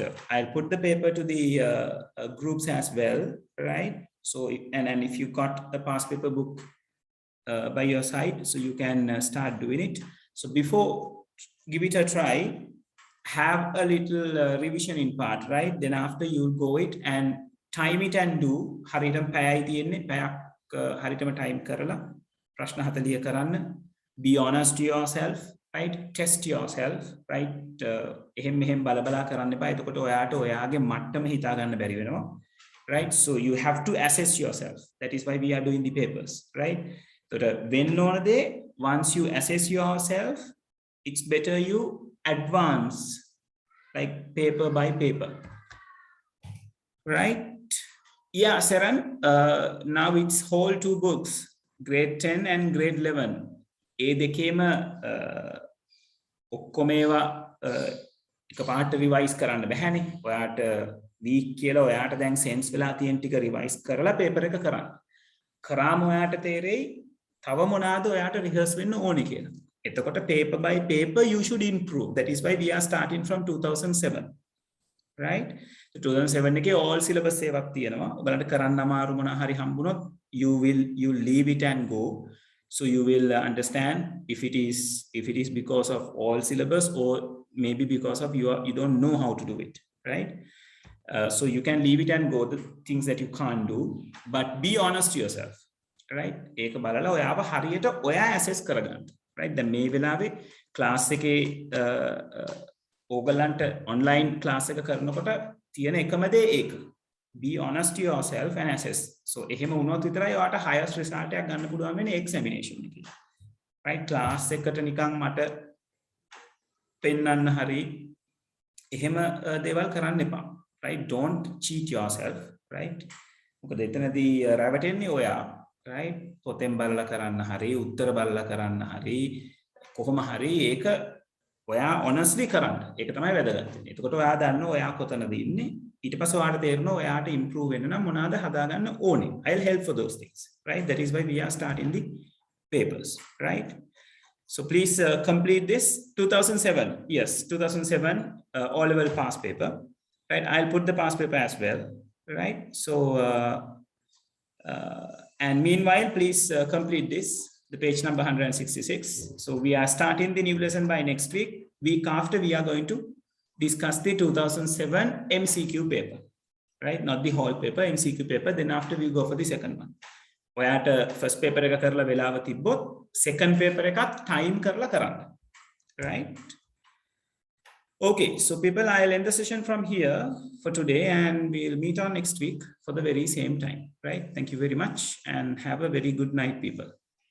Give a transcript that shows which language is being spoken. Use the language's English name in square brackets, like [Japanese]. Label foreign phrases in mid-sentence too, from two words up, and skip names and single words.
[English] I'll put the paper to the groups as well, right? So, and if you got the past paper book by your side, so you can start doing it. So before, give it a try, have a little revision in part, right? Then after you go it and time it and do. [Sinhala] හරියටම පැයයි තියෙන්නේ, පැයක් හරියටම time කරලා ප්‍රශ්න 40 කරන්න. [English] Be honest to yourself. Right? Test yourself, right? [Sinhala] එහෙම මෙහෙම බලබලා කරන්න එපා. එතකොට ඔයාට ඔයාගේ මට්ටම හිතා ගන්න බැරි වෙනවා. [English] Right? So you have to assess yourself. That is why we are doing the papers, right? So when on a day, once you assess yourself, it's better you advance, like paper by paper. Right? Yeah, Saran, now it's whole 2 books, grade 10 and grade 11. [Sinhala] ඒ දෙකේම ඔක්කොම ඒවා එකපාරට රිවයිස් කරන්න බැහැනේ. ඔයාට වීක් කියලා ඔයාට දැන් සෙන්ස් වෙලා තියෙන ටික රිවයිස් කරලා පේපර් එක කරන්න. කරාම ඔයාට තේරෙයි තව මොනවාද ඔයාට රිහර්ස් වෙන්න ඕනේ කියලා. [English] paper by paper you should improve. That is why we are starting from 2007. Right? So 2007 එකේ all syllabus [Sinhala] එකක් තියෙනවා. ඔයාලට කරන්න අමාරු මොනවා හරි හම්බුනොත් [English] you leave it and go. So you will understand if it is because of all syllabus or maybe because of you don't know how to do it, right? So you can leave it and go, the things that you can't do, but be honest to yourself, right? [Sinhala] ඒක බලලා ඔයාව හරියට ඔයා assess කරගන්න, right? දැන් මේ වෙලාවේ class එකේ ඕගලන්ට online class එක කරනකොට තියෙන එකම දේ ඒක. [English] Be honest to yourself and assess. [Sinhala] So එහෙම වුණොත් විතරයි ඔයාට [English] highest result [Sinhala] එකක් ගන්න පුළුවන් වෙන්නේ examination එකේ. Right? class එකට නිකන් මට පෙන්නන්න හරි එහෙම දේවල් කරන්න එපා. [English] Right? Don't cheat yourself, right? [Sinhala] මොකද එතනදී රැවටෙන්නේ ඔයා, right? පොතෙන් බලලා කරන්න හරි උත්තර බලලා කරන්න හරි කොහොම හරි ඒක ඔයා honestly කරන්න. ඒක තමයි වැදගත් වෙන්නේ. එතකොට ඔයා දන්නවා ඔයා කොතනද ඉන්නේ. ඊට පස්සේ ඔයාට තේරෙනවා ඔයාට improve වෙන්න නම් මොනවාද හදාගන්න ඕනේ. [English] I'll help for those things, right? That is why we are starting the papers, right? So please complete this. 2007, yes, 2007 all-level pass paper, right? I'll put the pass paper as well, right? So and meanwhile, please complete this. The page number 166. So we are starting the new lesson by next week. Week after, we are going to discuss the 2007 MCQ paper, right? Not the whole paper, MCQ paper. Then after we go for the second one. [Sinhala] ඔයාට [English] first paper [Sinhala] එක කරලා වෙලාව තිබ්බොත් [English] second paper [Sinhala] එකත් time කරලා කරන්න, [English] right? Okay, so people, I'll end the session from here for today and we'll meet on next week for the very same time, right? Thank you very much and have a very good night, people.